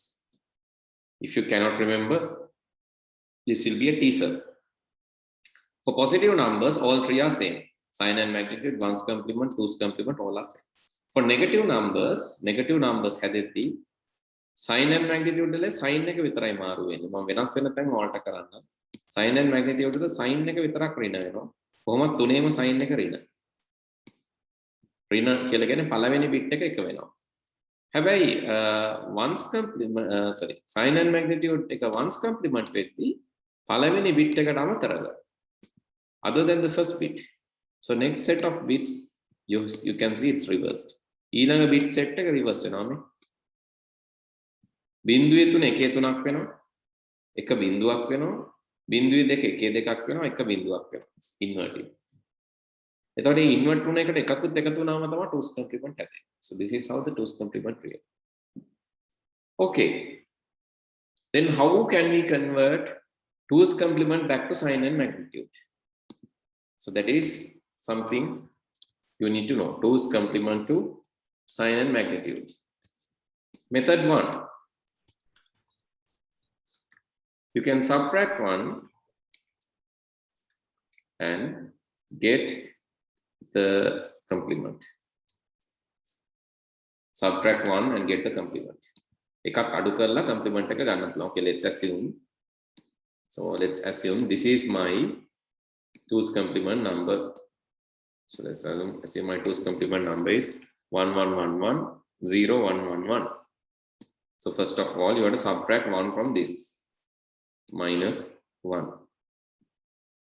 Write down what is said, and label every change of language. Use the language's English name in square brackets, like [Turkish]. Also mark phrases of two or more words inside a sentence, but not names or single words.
[English] If you cannot remember, this will be a teaser. For positive numbers, all three are same. Sign and magnitude, 1's complement, 2's complement, all are same. For negative numbers හැදෙද්දී sign and magnitude වල sign [Sinhala] එක විතරයි මාරු වෙන්නේ. මම වෙනස් වෙන තැන් alter කරන්න. [English] Sign and magnitude [Sinhala] වල sign එක විතරක් ඍණ වෙනවා. කොහොමද තුනේම sign එක ඍණ. ඍණ කියලා කියන්නේ පළවෙනි bit එක එක වෙනවා. හැබැයි 1's complement [English] sign and magnitude [Sinhala] එක 1's complement වෙද්දී පළවෙනි bit එකට අමතරව [English] other than the first bit. So next set of bits, you can see it's reversed. [Sinhala] ඊළඟ [English] bit set [Sinhala] එක reverse වෙනවා මේ. බිංදුවේ තුන එකේ තුනක් වෙනවා. එක බිංදුවක් වෙනවා. බිංදුවේ දෙක එකේ දෙකක් වෙනවා. එක බිංදුවක් වෙනවා. Inverted. එතකොට මේ invert වුණ එකට එකකුත් එකතු වුණාම තමයි 2's complement හැදෙන්නේ. [English] So this is how the 2's complement create. Okay. Then how can we convert 2's complement back to sign and magnitude? So that is something you need to know. 2's complement to sign and magnitude. Method 1. You can subtract 1 and get the complement. Subtract 1 and get the complement. [Sinhala] එකක් අඩු කරලා complement එක ගන්න පුළුවන්. [English] Okay, let's assume. So let's assume this is my 2's complement number. So let's assume my 2's complement number is 1 1 1 1 0 1 1 1. So first of all, you have to subtract 1 from this, minus 1.